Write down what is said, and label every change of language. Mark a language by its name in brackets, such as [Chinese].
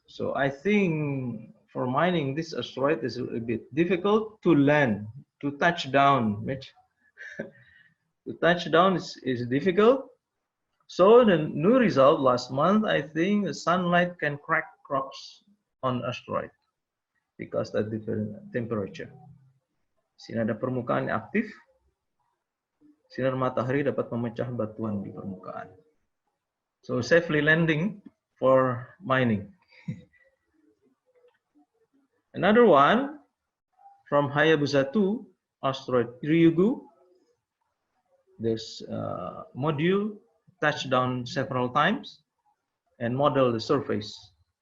[English] So I think for mining this asteroid is a bit difficult to land, to touch down. To touch down is difficult. So the new result last month, I think the sunlight can crack cracks on asteroid because of different temperature. [Indonesian] Sini ada permukaan yang aktif, sinar matahari dapat memecah batuan di permukaan. [English] So safely landing for mining. Another one from Hayabusa 2, asteroid Ryugu. This module touched down several times and model the surface.